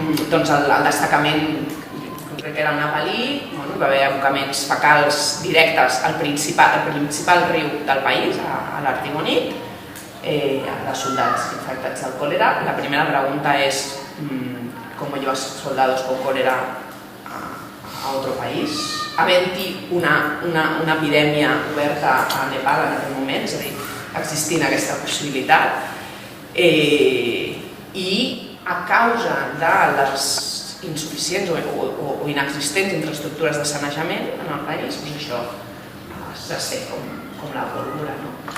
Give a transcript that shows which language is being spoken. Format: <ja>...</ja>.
<ca>Doncs el destacament, crec que era el nepalí, hi va haver abocaments fecals directes al principal riu del país, a l'Artibonit, de soldats infectats del còlera. La primera pregunta és</ca> <es>¿cómo llevas soldados con cólera a otro país?</es> <ca>Havent-hi una epidèmia oberta a Nepal en aquell moment, és a dir, existint aquesta possibilitat, i a causa de les insuficients o inexistents infraestructures de sanejament en el país, doncs això s'ha fet com la pólvora.</ca>